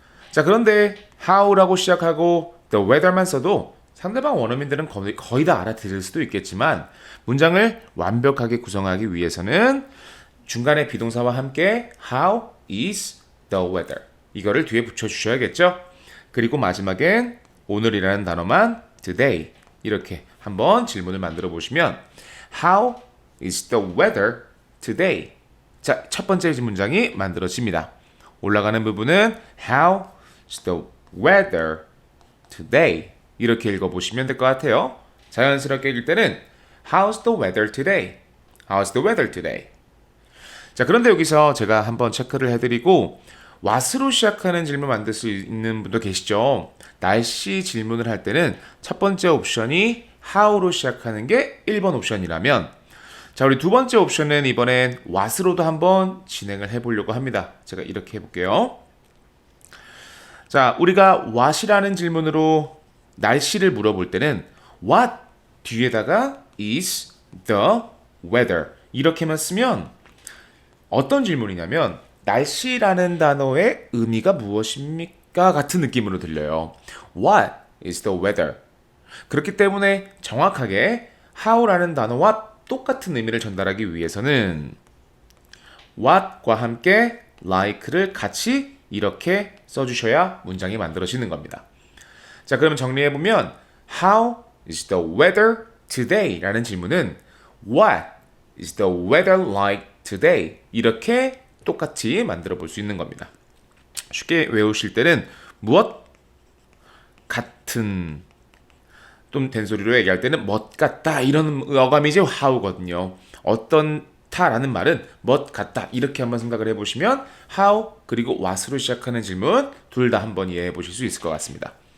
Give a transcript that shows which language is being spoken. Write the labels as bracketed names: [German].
[Korean] 자, 그런데 how라고 시작하고 the weather만 써도 상대방 원어민들은 거의 다 알아들을 수도 있겠지만 문장을 완벽하게 구성하기 위해서는 중간에 비동사와 함께 [English] how is the weather [Korean] 이거를 뒤에 붙여주셔야겠죠? 그리고 마지막엔 오늘이라는 단어만 today 이렇게 한번 질문을 만들어 보시면 [English] how is the weather today? [Korean] 자, 첫 번째 문장이 만들어집니다. 올라가는 부분은 [English] how is the weather today? [Korean] 이렇게 읽어보시면 될 것 같아요. 자연스럽게 읽을 때는 [English] how's the weather today? How's the weather today? [Korean] 자, 그런데 여기서 제가 한번 체크를 해드리고 what으로 시작하는 질문 만들 수 있는 분도 계시죠. 날씨 질문을 할 때는 첫 번째 옵션이 how로 시작하는 게 1번 옵션이라면 자, 우리 두 번째 옵션은 이번엔 what으로도 한번 진행을 해보려고 합니다. 제가 이렇게 해볼게요. 자, 우리가 what이라는 질문으로 날씨를 물어볼 때는 what 뒤에다가 [English] is the weather [Korean] 이렇게만 쓰면 어떤 질문이냐면 날씨라는 단어의 의미가 무엇입니까? 같은 느낌으로 들려요. [English] What is the weather? [Korean] 그렇기 때문에 정확하게 how라는 단어와 똑같은 의미를 전달하기 위해서는 what과 함께 like를 같이 이렇게 써주셔야 문장이 만들어지는 겁니다. 자, 그러면 정리해보면 [English] How is the weather today? [Korean] 라는 질문은 [English] What is the weather like today? [Korean] 이렇게 똑같이 만들어 볼 수 있는 겁니다. 쉽게 외우실 때는 무엇 같은 좀 된소리로 얘기할 때는 멋 같다 이런 어감이지 how거든요. 어떤 타라는 말은 멋 같다 이렇게 한번 생각을 해보시면 how 그리고 what으로 시작하는 질문 둘 다 한번 이해해 보실 수 있을 것 같습니다.